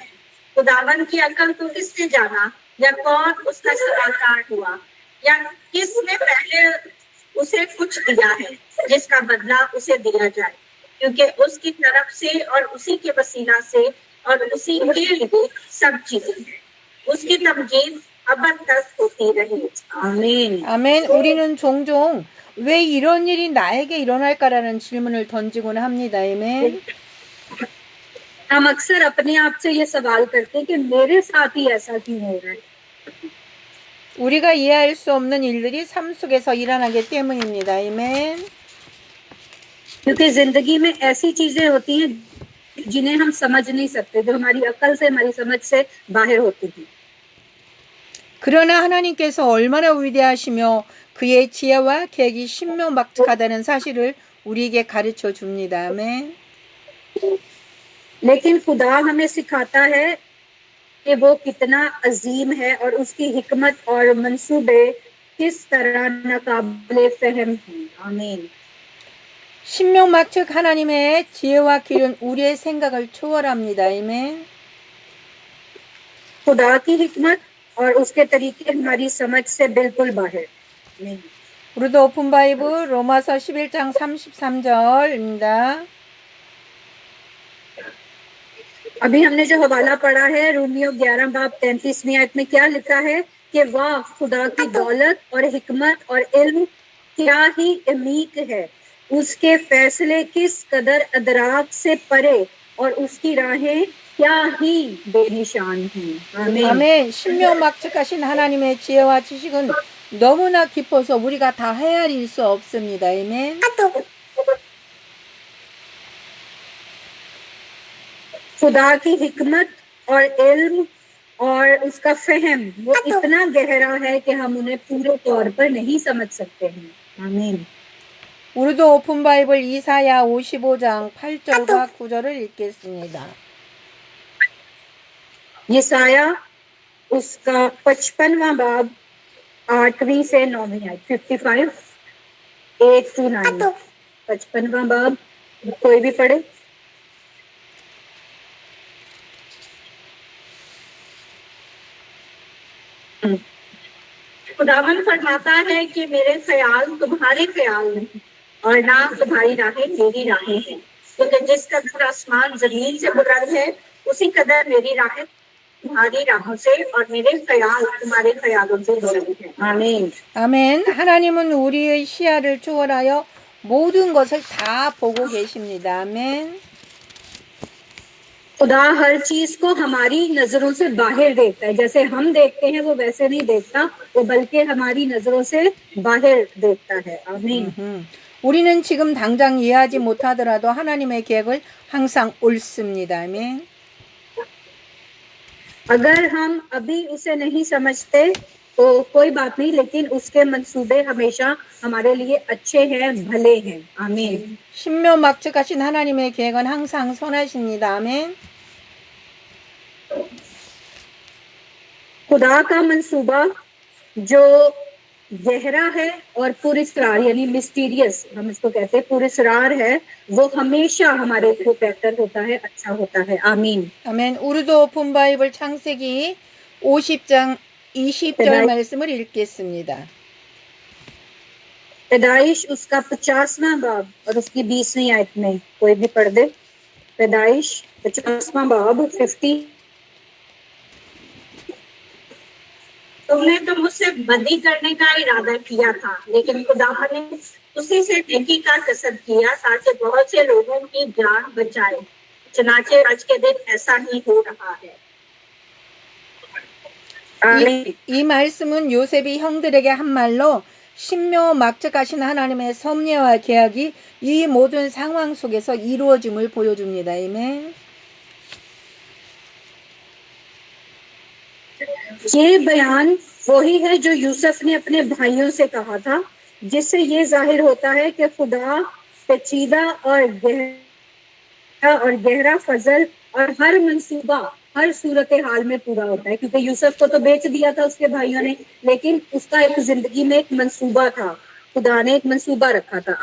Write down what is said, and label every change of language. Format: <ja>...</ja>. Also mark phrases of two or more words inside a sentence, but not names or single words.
<ur>خداون کی عقل کو کس نے جانا، یا کون اس کا صلاح کار ہوا، یا کس نے پہلے اسے کچھ دیا ہے جس کا بدلہ اسے دیا جائے، کیونکہ اس کی طرف سے اور اسی کے وسیلہ سے اور اسی کے لیے سب چیزیں ہیں. اس کی تمجید اب تک ہوتی رہی. آمین.</ur> <ko>아멘. 우리는 종종 왜 이런 일이 나에게 일어날까라는 질문을 던지곤 합니다. 아멘.</ko> <ur>ہم اکثر اپنے آپ سے یہ سوال کرتے ہیں کہ میرے ساتھ ہی ایسا کیوں ہو رہا ہے.</ur> <ko>우리가 이해할 수 없는 일들이 삶 속에서 일어나기 때문입니다. 아멘.</ko> <ur>کیونکہ زندگی میں ایسی چیزیں ہوتی ہیں جنہیں ہم سمجھ نہیں سکتے، جو ہماری عقل سے، ہماری سمجھ سے باہر ہوتی تھی.</ur> <ko>그러나 하나님께서 얼마나 위대하시며 그의 지혜와 계획이 신묘막측하다는 사실을 우리에게 가르쳐 줍니다. 아멘.</ko> <ur>لیکن خدا ہمیں سکھاتا ہے کہ وہ کتنا عظیم ہے اور اس کی حکمت اور منصوبے کس طرح ناقابلِ فہم ہیں. آمین.</ur> <ko>신명막측 하나님의 지혜와 길은 우리의 생각을 초월합니다. 아멘.</ko> <ur>خدا کی حکمت اور اس کے طریقے ہماری سمجھ سے بالکل باہر. آمین.</ur> <ko>우리도</ko> <en>open Bible</en> <ko>로마서 11장 33절입니다.</ko> <ur>ابھی ہم نے جو حوالہ پڑھا ہے رومیو 11 باب 33ویں آیت میں کیا لکھا ہے کہ واہ خدا کی دولت اور حکمت اور علم کیا ہی عمیق ہے، اس کے فیصلے کس قدر ادراک سے پرے اور اس کی راہیں کیا ہی بے نشان ہیں. آمین.</ur> <ko>아멘. 신명막측하신 하나님의 지혜와 지식은 너무나 깊어서 우리가 다 헤아릴 수 없습니다. 아멘.</ko> <ur>خدا کی حکمت اور علم اور اس کا فہم وہ اتنا گہرا ہے کہ ہم انہیں پورے طور پر نہیں سمجھ سکتے ہیں. آمین.</ur> <ko>우리도</ko> <en>open Bible</en> <ko>이사야 55장 8절과 9절을 읽겠습니다.</ko> <ur>یسایا اس کا 55واں باب 8ویں سے 9ویں آیت 55 8 to 9 55واں باب کوئی بھی پڑھے. خداون فرماتا ہے کہ میرے خیال تمہارے خیال نہیں اور نہ تمہاری راہیں میری راہیں ہیں، کیونکہ جس قدر آسمان زمین سے بلند ہے اسی قدر میری راہیں تمہاری راہوں سے اور میرے خیال تمہارے خیالوں سے بلند ہے. آمین.</ur> <ko>아멘. 하나님은 우리의 시야를 초월하여 모든 것을 다 보고 계십니다. 아멘.</ko> <ur>خدا ہر چیز کو ہماری نظروں سے باہر دیکھتا ہے، جیسے ہم دیکھتے ہیں وہ ویسے نہیں دیکھتا، وہ بلکہ ہماری نظروں سے باہر دیکھتا ہے. آمین.</ur> <ko>우리는 지금 당장 이해하지 못하더라도 하나님의 계획을 항상 옳습니다. 아멘.</ko> <ur>اگر ہم ابھی اسے نہیں سمجھتے تو کوئی بات نہیں، لیکن اس کے منصوبے ہمیشہ ہمارے لیے اچھے ہیں، بھلے ہیں. آمین.</ur> <ko>신묘막측하신 하나님의 계획은 항상 선하십니다. 아멘.</ko> <ur>خدا کا منصوبہ جو گہرا ہے اور پرسکار یعنی mysterious ہم اس کو کہتے ہیں، پرسکار ہے، وہ ہمیشہ ہمارے لیے بہتر ہوتا ہے، اچھا ہوتا ہے. آمین.</ur> <ko>아멘. 우리도</ko> <en>open Bible</en> <ko>창세기 50장 20절 말씀을 읽겠습니다.</ko> <ur>پیدائش اس کا 50واں باب اور اس کی 20ویں آیت میں کوئی بھی پڑھ دے. پیدائش 50واں باب 50. تم نے تو مجھ سے بدی کرنے کا ارادہ کیا تھا، لیکن خدا نے اسی سے نیکی کا قصد کیا تاکہ بہت سے لوگوں کی جان بچائے. چنانچہ آج کے دن ایسا ہی ہو رہا ہے.</ur> <ko>이 말씀은 요셉이 형들에게 한 말로 신묘막측하신 하나님의 섭리와 계약이 이 모든 상황 속에서 이루어짐을 보여줍니다. 아멘.</ko> <ur>یہ بیان وہی ہے جو یوسف نے اپنے بھائیوں سے کہا تھا، جس سے یہ ظاہر ہوتا ہے کہ خدا پیچیدہ اور گہرا فضل اور ہر منصوبہ ہر صورت حال میں پورا ہوتا ہے، کیونکہ یوسف کو تو بیچ دیا تھا اس کے بھائیوں نے، لیکن اس کا ایک زندگی میں ایک منصوبہ تھا، خدا نے ایک منصوبہ رکھا تھا.</ur>